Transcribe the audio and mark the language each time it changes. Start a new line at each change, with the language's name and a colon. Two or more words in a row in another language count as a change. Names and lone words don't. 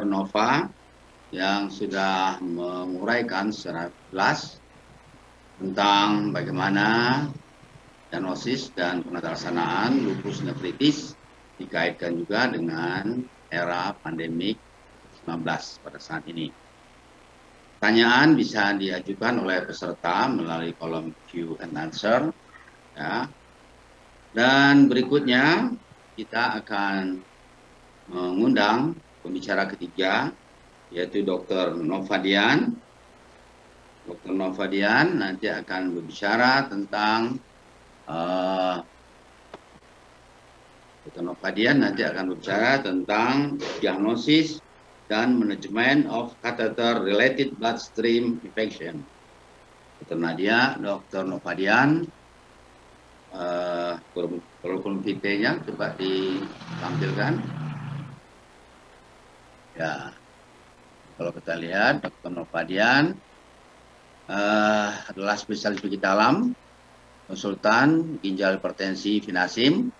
Indonesian: Nova yang sudah menguraikan secara jelas tentang bagaimana diagnosis dan penelaksanaan lupus nephritis dikaitkan juga dengan era pandemik 19 pada saat ini. Pertanyaan bisa diajukan oleh peserta melalui kolom
English: Q and Answer,
Indonesian: ya. Dan berikutnya kita akan mengundang pembicara ketiga, yaitu Dr. Nova Dian. Dr. Nova Dian nanti akan berbicara tentang diagnosis dan manajemen
English: of catheter related bloodstream infection.
Indonesian: Dr. Nova Dian, kurikulum vitae-nya coba ditampilkan. Ya, kalau kita lihat Dr. Nova Dian adalah spesialis penyakit dalam, konsultan ginjal hipertensi Vinasim.